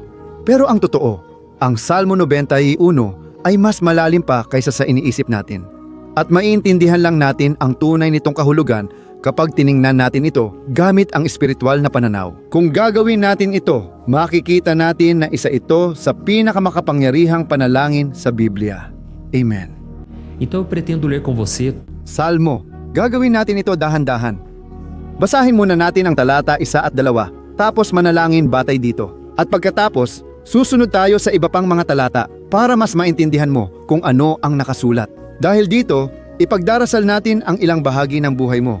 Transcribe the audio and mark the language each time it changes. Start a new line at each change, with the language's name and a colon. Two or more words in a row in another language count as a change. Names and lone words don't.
Filipino: Pero ang totoo, ang Salmo 91 ay mas malalim pa kaysa sa iniisip natin. At maiintindihan lang natin ang tunay nitong kahulugan kapag tiningnan natin ito gamit ang espiritual na pananaw. Kung gagawin natin ito, makikita natin na isa ito sa pinakamakapangyarihang panalangin sa Biblia. Amen.
Portuguese: Então eu pretendo ler com você Salmo.
Filipino: Gagawin natin ito dahan-dahan. Basahin muna natin ang talata 1 at 2, tapos manalangin batay dito. At pagkatapos, susunod tayo sa iba pang mga talata para mas maintindihan mo kung ano ang nakasulat. Dahil dito, ipagdarasal natin ang ilang bahagi ng buhay mo.